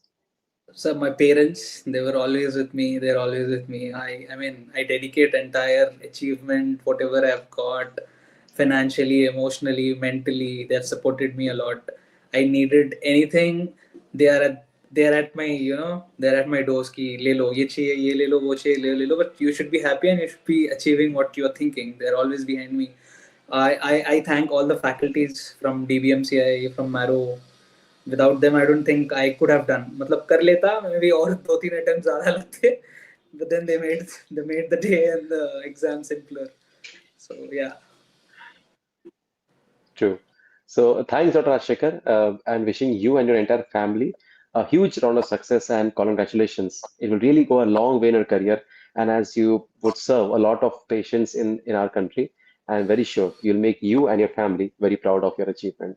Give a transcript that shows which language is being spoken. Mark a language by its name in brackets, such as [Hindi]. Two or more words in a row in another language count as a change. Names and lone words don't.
[English] So my parents, they were always with me. They're always with me. I mean, I dedicate entire achievement, whatever I've got, financially, emotionally, mentally. They've supported me a lot. I needed anything. They are at my they're at my doors. [Hindi] कि ले लो ये चाहिए, ये ले लो, वो चाहिए, ले लो. [English] But you should be happy and you should be achieving what you're thinking. They're always behind me. I thank all the faculties from DBMCI, from Maro. Without them I don't think I could have done. [Hindi] मतलब कर लेता maybe और 2-3 attempts ज़्यादा लगते, [English] but then they made the day and the exam simpler. So yeah. True. So thanks, Dr. Rajsekhar, and wishing you and your entire family a huge round of success and congratulations. It will really go a long way in your career, and as you would serve a lot of patients in our country, I'm very sure you'll make you and your family very proud of your achievement.